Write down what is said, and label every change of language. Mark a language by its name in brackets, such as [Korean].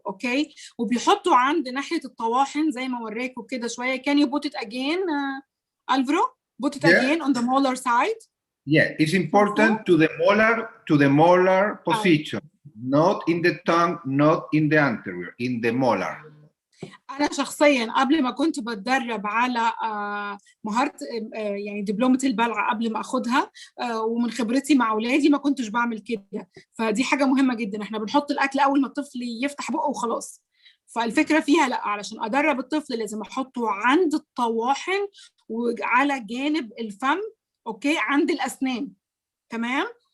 [Arabic] اوكي، وبيحطوا عند ناحيه الطواحن زي ما وريكم كده شويه. [English] Can you put it again, Alvaro? Put it again on the molar side. Yeah, it's important to the molar position, not in the tongue, not in the anterior, in the molar. [Arabic] أنا شخصياً قبل ما كنت بتدرب على مهارة يعني دبلومة البلع قبل ما أخدها، ومن خبرتي مع أولادي ما كنتش بعمل كده. فدي حاجة مهمة جدا. إحنا بنحط الأكل أول ما الطفل يفتح بقه وخلاص. فالفكرة فيها لا، علشان أدرب الطفل لازم أحطه عند الطواحن وعلى جانب الفم، أوكي، عند الأسنان، تمام.